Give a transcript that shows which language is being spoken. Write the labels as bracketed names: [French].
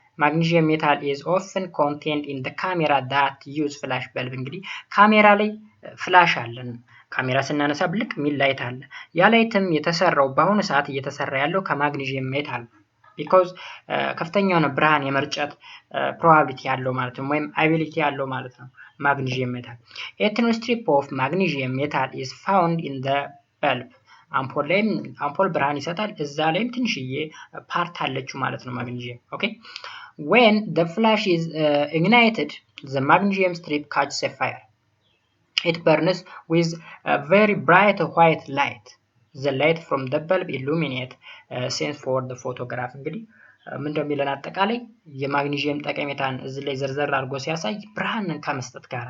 [English] Magnesium metal is often contained in the camera that use flash bulb [Amharic] እንግዲህ ካሜራ ላይ ፍላሽ አለን ካሜራ ስናነሳ ብልቅ ሚል ላይት አለ ያ ላይትም የተሰራው በአሁኑ ሰዓት እየተሰራ ያለው ከማግኒዥየም ሜታል because ከፍተኛ የሆነ ብርሃን የመርጨት probability ያለው ማለት ነው ወይም ability ያለው ማለት ነው magnesium metal. [English] A thin strip of magnesium metal is found in the bulb. [Amharic] አምፖል ብርሃን ይሰጣል እዛ ላይም ትንሽዬ ፓርት አለችው ማለት ነው ማግኒዥየም ኦኬ [English] when the flash is ignited the magnesium strip catches a fire it burns with a very bright white light the light from the bulb illuminate scenes for the photograph [Amharic] እንግዲህ ምን እንደሚለን አጠቃላይ የማግኒዥየም ጠቀሜታን እዚህ ላይ ዘርዘር አድርጎ ሲያሳይ ብርሃንን ከመስጠት